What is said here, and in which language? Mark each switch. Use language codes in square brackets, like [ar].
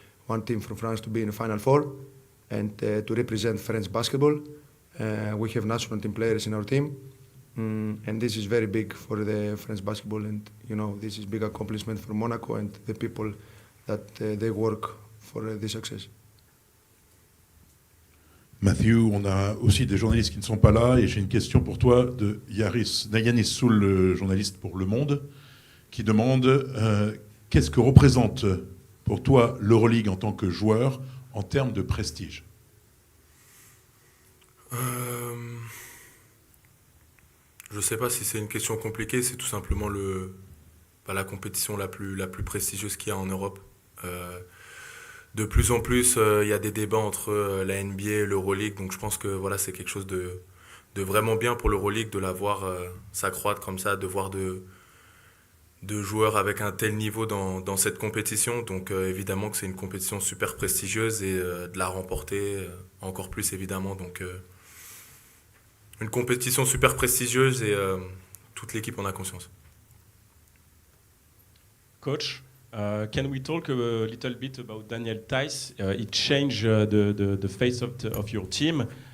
[en] One team from France to be in the Final Four and to represent French basketball. We have national team players in our team, and this is very big for the French basketball. And this is big accomplishment for Monaco and the people that they work for this success. [fr] Matthew, on a aussi des journalistes qui ne sont pas là, et j'ai une question pour toi de Yanis Soul, le journaliste pour Le Monde, qui demande qu'est-ce que représente pour toi l'Euroleague en tant que joueur en termes de prestige? Je ne sais pas si c'est une question compliquée, c'est tout simplement la compétition la plus prestigieuse qu'il y a en Europe. De plus en plus, il y a des débats entre la NBA et l'Euroleague, donc je pense que c'est quelque chose de vraiment bien pour l'Euroleague de la voir s'accroître comme ça, de voir de joueurs avec un tel niveau dans cette compétition. Donc évidemment que c'est une compétition super prestigieuse et de la remporter encore plus évidemment. Donc une compétition super prestigieuse et toute l'équipe en a conscience. [en] Coach, can we talk a little bit about Daniel Theis? It changed the face of your team.